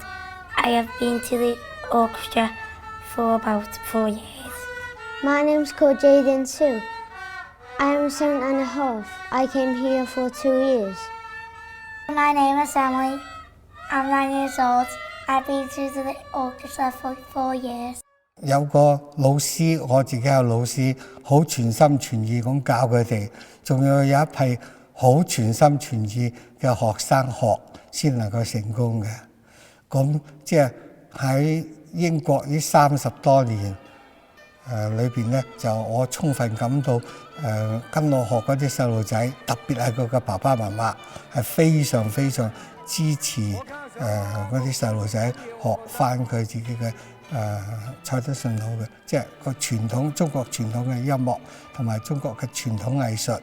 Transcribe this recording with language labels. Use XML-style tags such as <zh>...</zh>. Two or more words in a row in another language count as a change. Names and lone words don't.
<en>I have been to the orchestra for about 4 years. My name's called Jaden Sue. I am 7.5. I came here for 2 years. My name is Emily. I'm 9 years old. I've been to the orchestra for 4 years.</en> <yue>有個老師，我自己有老師，好全心全意咁教佢哋，仲有一批好全心全意嘅學生學先能夠成功嘅。咁即係喺英國呢30多年裏邊咧，就我充分感到跟我學嗰啲細路仔，特別係佢嘅爸爸媽媽係非常非常支持嗰啲細路仔學翻佢自己嘅蔡德順佬嘅，即係個傳統中國傳統嘅音樂同埋中國嘅傳統藝術。</yue>